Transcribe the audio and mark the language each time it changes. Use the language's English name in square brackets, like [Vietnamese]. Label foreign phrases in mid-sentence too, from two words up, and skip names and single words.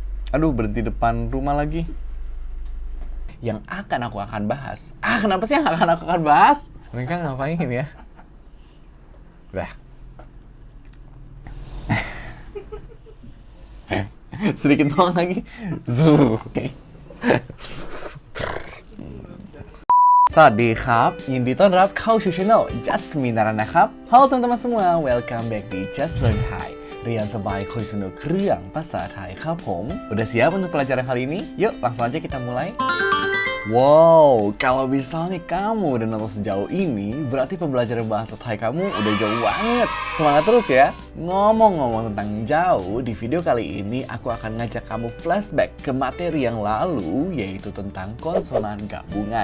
[Indonesian] Aduh, berhenti depan rumah lagi. Yang aku akan bahas. Kenapa sih yang aku akan bahas? Mereka ngapain ya? Udah. Sedikit doang lagi. [Thai] สวัสดีครับยินดีต้อนรับเข้าสู่ channel Just Minaran นะครับ [Indonesian] Halo teman-teman semua, [English] welcome back [Indonesian] di Just Learn Thai [Thai] เรียนสบายคุยสนุกเรื่องภาษาไทยครับผม [Indonesian] Udah siap untuk pelajaran kali ini? Yuk langsung aja kita mulai. Wow, kalau misalnya kamu udah nonton sejauh ini, berarti pembelajaran bahasa Thai kamu udah jauh banget. Semangat terus ya! Ngomong-ngomong tentang jauh, di video kali ini aku akan ngajak kamu flashback ke materi yang lalu, yaitu tentang konsonan gabungan.